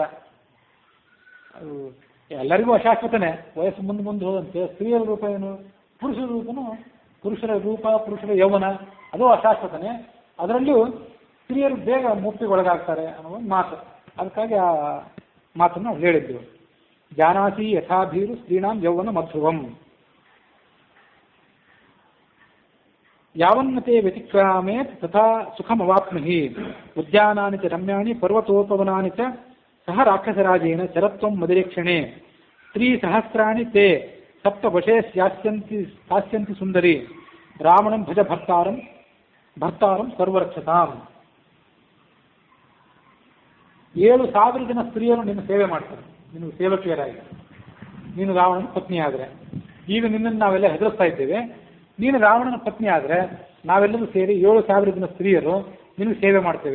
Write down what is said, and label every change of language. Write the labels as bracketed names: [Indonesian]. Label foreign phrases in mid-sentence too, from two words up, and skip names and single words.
[Kannada] ಅದು ಎಲ್ಲರಿಗೂ ಅಶಾಶ್ವತನೇ, ವಯಸ್ಸು ಮುಂದೆ ಹೋದಂತೆ. ಸ್ತ್ರೀಯರ ರೂಪ ಏನು, ಪುರುಷರ ರೂಪನು, ಪುರುಷರ ರೂಪ ಪುರುಷರ ಯೌವನ ಅದು ಅಶಾಶ್ವತನೇ. ಅದರಲ್ಲೂ ಸ್ತ್ರೀಯರು ಬೇಗ ಮುಕ್ತಿಗೊಳಗಾಗ್ತಾರೆ ಅನ್ನೋ ಒಂದು ಮಾತು. ಅದಕ್ಕಾಗಿ ಆ ಮಾತನ್ನು ಹೇಳಿದ್ದು. [Sanskrit] ಜಾನಾತಿ ಯಥಾಧೀರು ಸ್ತ್ರೀಣಾಂ ಯೌವನ ಮಧ್ರುವಂ ಯಾವನ್ನತೆ ವ್ಯತಿಕ್ರಾಮೇ ತಥಾ ಸುಖಮವಾಪ್ನುಹಿ ಉದ್ಯಾನಾನಿ ಚ ರಮ್ಯಾಣಿ ಪರ್ವತೋಪವನಾನಿ ಚ ಸಹ ರಾಕ್ಷಸರಾಜೇನ ಚರತ್ವಂ ಮದಿರೇಕ್ಷಣೆ ಸ್ತ್ರೀ ಸಹಸ್ರಾಣಿ ತೇ ಸಪ್ತ ವಶೇ ಸ್ಥಾಸ್ಯಂತಿ ಸುಂದರಿ ರಾವಣಂ ಭಜ ಭರ್ತಾರಂ ಸರ್ವರಕ್ಷತಾಂ. [Kannada] 7,000 ಜನ ಸ್ತ್ರೀಯರು ನಿನ್ನ ಸೇವೆ ಮಾಡ್ತಾರೆ, ನಿನ್ನ ಸೇವಕಿಯರಾಗಿ. ನೀನು ರಾವಣನ ಪತ್ನಿ ಆದರೆ, ಈಗ ನಿನ್ನನ್ನು ನಾವೆಲ್ಲ ಹೆದರಿಸ್ತಾ ಇದ್ದೇವೆ. ನೀನು ರಾವಣನ ಪತ್ನಿ ಆದರೆ ನಾವೆಲ್ಲರೂ ಸೇರಿ 7,000 ಜನ ಸ್ತ್ರೀಯರು ನಿನಗೆ ಸೇವೆ ಮಾಡ್ತೇವೆ.